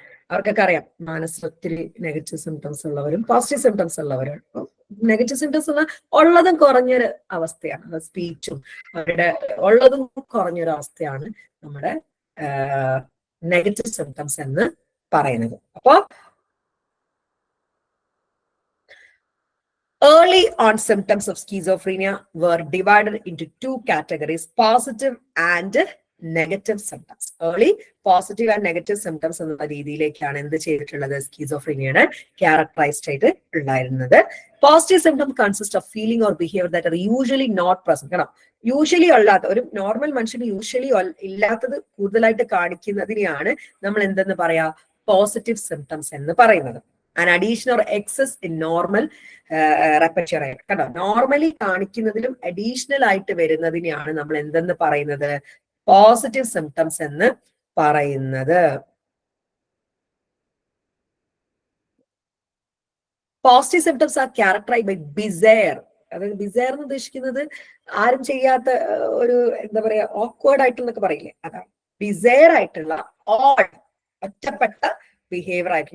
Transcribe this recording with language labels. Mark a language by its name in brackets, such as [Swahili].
[Malayalam] അവർക്കൊക്കെ അറിയാം ഒത്തിരി നെഗറ്റീവ് സിംറ്റംസ് ഉള്ളവരും പോസിറ്റീവ് സിംറ്റംസ് ഉള്ളവരും. നെഗറ്റീവ് സിംറ്റംസ് ഉള്ളതും കുറഞ്ഞൊരു അവസ്ഥയാണ്. സ്പീച്ചും അവരുടെ ഉള്ളതും കുറഞ്ഞൊരു അവസ്ഥയാണ് നമ്മുടെ നെഗറ്റീവ് സിംറ്റംസ് എന്ന് പറയുന്നത്. [English] അപ്പോ early on symptoms of schizophrenia were divided into 2 categories, positive and negative symptoms. Early positive and negative symptoms [Malayalam] എന്നുള്ള രീതിയിലേക്കാണ് എന്ത് ചെയ്തിട്ടുള്ളത്, സ്കീസോഫ്രീനിയയുടെ ക്യാരക്ടറൈസ്ഡ് ആയിട്ട് ഉണ്ടായിരുന്നത്. [English] Positive symptom consist of feeling or behaviour that are usually not present. [Malayalam] കാരണം usually അല്ലാത്ത, ഒരു normal മനുഷ്യന് യൂഷ്വലി ഇല്ലാത്തത് കൂടുതലായിട്ട് കാണിക്കുന്നതിനെയാണ് നമ്മൾ എന്തെന്ന് പറയാ, പോസിറ്റീവ് സിംറ്റംസ് എന്ന് പറയുന്നത്. [English] an addition or excess in normal repertoire. [Malayalam] കണ്ടോ, നോർമലി കാണിക്കുന്നതിലും അഡീഷണൽ ആയിട്ട് വരുന്നതിനെയാണ് നമ്മൾ എന്തെന്ന് പറയുന്നത്, പോസിറ്റീവ് സിംറ്റംസ് എന്ന് പറയുന്നത്. [English] Positive symptoms are characterised by bizarre. [Malayalam] അതായത് ബിസയർ എന്ന് ഉദ്ദേശിക്കുന്നത് ആരും ചെയ്യാത്ത ഒരു എന്താ പറയാ ഓക്വേർഡ് ആയിട്ടെന്നൊക്കെ പറയില്ലേ, അതാണ് ബിസയർ ആയിട്ടുള്ള ഓഡ് ഒറ്റപ്പെട്ട ബിഹേവിയർ ആയിട്ട്.